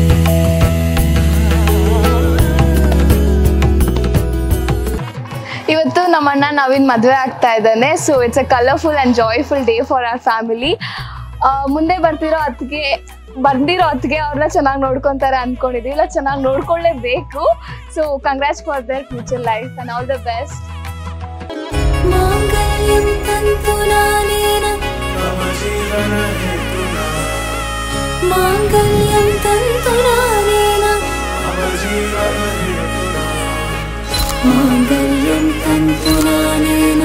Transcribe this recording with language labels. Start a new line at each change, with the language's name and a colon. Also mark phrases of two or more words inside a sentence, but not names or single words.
Kannada: ಇವತ್ತು ನಮ್ಮಣ್ಣ ನವೀನ್ ಮದುವೆ ಆಗ್ತಾ ಇದ್ದಾನೆ. ಸೊ
English: it's a colorful and joyful day for our family.
Kannada: ಮುಂದೆ ಬಂದಿರೋ ಹೊತ್ತಿಗೆ ಅವ್ರನ್ನ ಚೆನ್ನಾಗಿ ನೋಡ್ಕೊಂತಾರೆ ಅನ್ಕೊಂಡಿದೀವಿ. ಇಲ್ಲ, ಚೆನ್ನಾಗಿ ನೋಡ್ಕೊಳ್ಳೇಬೇಕು.
English: so congrats for their future life and all the best.
Sanskrit: मांगल्यं तन्तुनानेन